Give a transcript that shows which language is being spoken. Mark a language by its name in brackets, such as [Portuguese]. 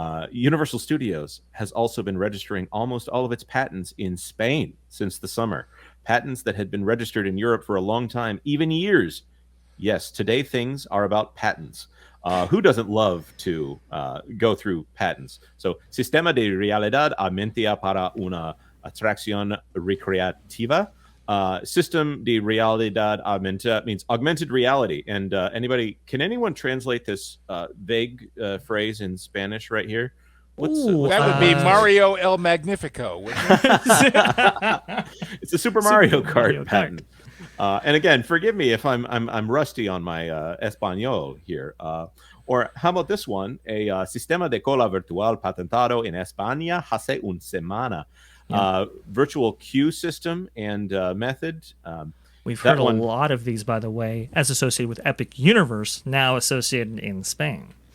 [English] Universal Studios has also been registering almost all of its patents in Spain since the summer. Patents that had been registered in Europe for a long time, even years. Yes, today things are about patents. Who doesn't love to go through patents? [Spanish] So, Sistema de Realidad Aumentada para una Atracción Recreativa. [English] System [Spanish] de realidad augmentada [English] means augmented reality. And can anyone translate this vague phrase in Spanish right here? That would be Mario El Magnifico, wouldn't it? It's a Super Mario Kart patent. And again, forgive me if I'm rusty on my Español here. Or how about this one? [Spanish] A sistema de cola virtual patentado en España hace una semana. [English] Virtual queue system and method. We've heard a lot of these, by the way, as associated with Epic Universe, now associated in Spain.